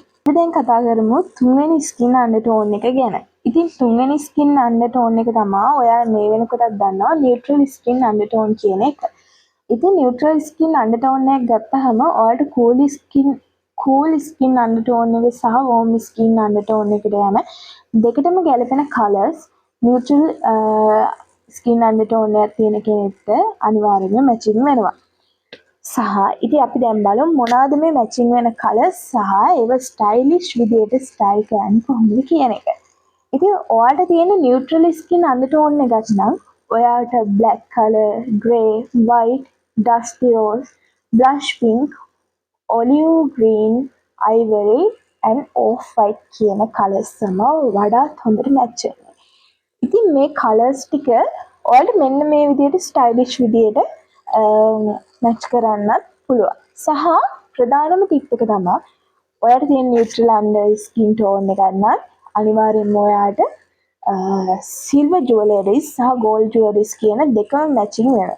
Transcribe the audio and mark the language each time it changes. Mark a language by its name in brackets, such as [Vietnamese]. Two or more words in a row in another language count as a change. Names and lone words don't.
[Sinhala] අපි දැන් කතා කරමු තුන්වෙනි [English] skin undertone [Sinhala] එක ගැන. ඉතින් තුන්වෙනි [English] skin undertone [Sinhala] එක තමයි ඔයා මේ වෙනකොටත් දන්නවා [English] neutral skin undertone [Sinhala] කියන එක. ඉතින් [English] neutral skin undertone [Sinhala] එක ගත්තහම ඔයාලට [English] cool skin undertone [Sinhala] එක සහ [English] warm skin undertone [Sinhala] එකට යන දෙකටම ගැලපෙන [English] colors neutral skin undertone [Sinhala] එකක් තියෙන කෙනෙක්ට අනිවාර්යයෙන්ම matching වෙනවා. සහ ඉතින් අපි දැන් බලමු මොනවාද මේ matching වෙන colors සහ ඒව stylish විදියට style කරන්න කොහොමද කියන එක. ඉතින් ඔයාලට තියෙන [English] neutral skin undertone [Sinhala] එකක් නම් ඔයාට [English] black color, grey, white, dusty rose, blush pink, olive green, ivory and off white [Sinhala] කියන කලර්ස් තමයි වඩාත් හොඳට මැච් වෙන්නේ. ඉතින් මේ කලර්ස් ටික ඔයාලට මෙන්න මේ විදිහට ස්ටයිලිෂ් විදිහට මැච් කරන්නත් පුළුවන්. සහ ප්‍රධානම ටිප් එක තමයි ඔයාට තියෙන [English] neutral under skin tone [Sinhala] එකක් නම් අනිවාර්යෙන්ම ඔයාට [English] silver jewelleries [Sinhala] සහ [English] gold jewelleries [Sinhala] කියන දෙකම මැචින් වෙනවා.